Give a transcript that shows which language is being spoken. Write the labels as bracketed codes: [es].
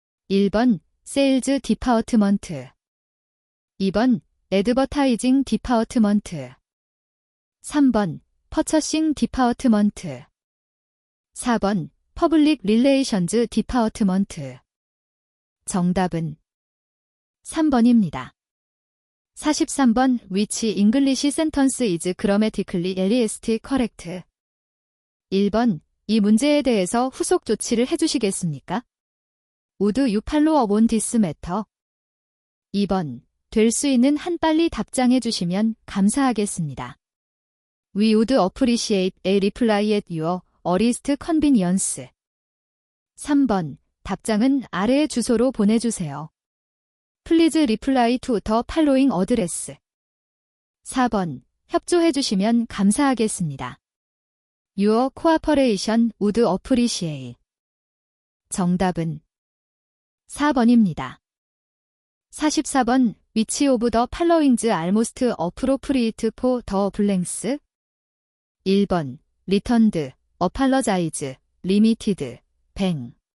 [en] 1번, 세일즈 디파트먼트. 2번, 애드버타이징 디파트먼트. 3번, 퍼처싱 디파트먼트. 4번, 퍼블릭 릴레이션즈 디파트먼트. [ko] 정답은 3번입니다. [en] 43번, which English sentence is grammatically least correct? [ko] 1번, 이 문제에 대해서 후속 조치를 해주시겠습니까? [en] Would you follow up on this matter? [ko] 2번, 될 수 있는 한 빨리 답장해 주시면 감사하겠습니다. [en] We would appreciate a reply at your earliest convenience. [ko] 3번, 답장은 아래의 주소로 보내주세요. [en] Please reply to the following address. [ko] 4번, 협조해 주시면 감사하겠습니다. [en] Your cooperation would appreciate. [ko] 정답은 4번입니다. [en] 44번, which of the following's almost appropriate for the blanks? 1번, returned, apologize, limited, bank.